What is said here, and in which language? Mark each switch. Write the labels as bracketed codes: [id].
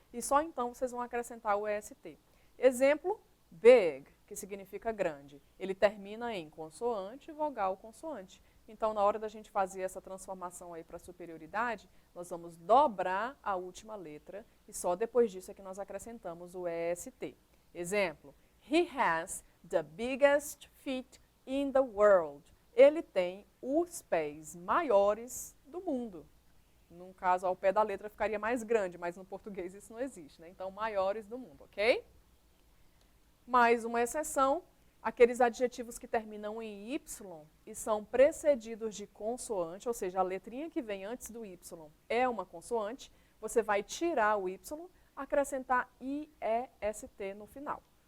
[pt] E só então vocês vão acrescentar o est. Exemplo, big, que significa grande. Ele termina em consoante, vogal, consoante. Então, na hora da gente fazer essa transformação aí para superioridade, nós vamos dobrar a última letra e só depois disso é que nós acrescentamos o est. Exemplo, [en] He has the biggest feet in the world. [pt] Ele tem os pés maiores do mundo. No caso, ao pé da letra ficaria mais grande, mas no português isso não existe, né? Então, maiores do mundo, ok? Mais uma exceção, aqueles adjetivos que terminam em Y e são precedidos de consoante, ou seja, a letrinha que vem antes do Y é uma consoante, você vai tirar o Y, acrescentar IEST no final.